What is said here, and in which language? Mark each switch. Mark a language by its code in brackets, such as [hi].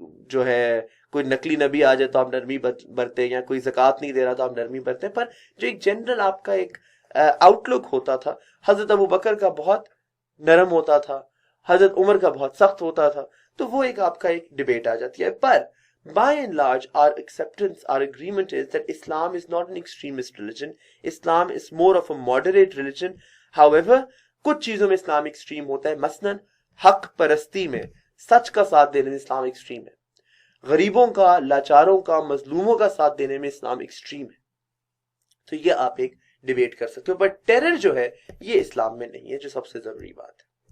[ur] جو ہے کوئی نقلی نبی آ جائے تو آپ نرمی برتے، یا کوئی زکوٰۃ نہیں دے رہا تو آپ نرمی برتے، پر جو ایک جنرل آپ کا ایک آؤٹ لک ہوتا تھا، حضرت ابو بکر کا بہت نرم ہوتا تھا، حضرت عمر کا بہت سخت ہوتا تھا، تو وہ ایک آپ کا ایک ڈیبیٹ آ جاتی ہے۔ پر [en] by and large our acceptance, our agreement is that Islam is not an extremist religion. Islam is more of a moderate religion. [ur] However, کچھ چیزوں میں اسلام ایکسٹریم ہوتا ہے، مثلاً حق پرستی میں، سچ کا ساتھ دینے میں اسلام ایکسٹریم ہے، غریبوں کا، لاچاروں کا، مظلوموں کا ساتھ دینے میں اسلام ایکسٹریم ہے۔ تو یہ آپ ایک ڈیبیٹ کر سکتے ہو، بٹ ٹیرر جو ہے یہ اسلام میں نہیں ہے، جو سب سے ضروری بات ہے۔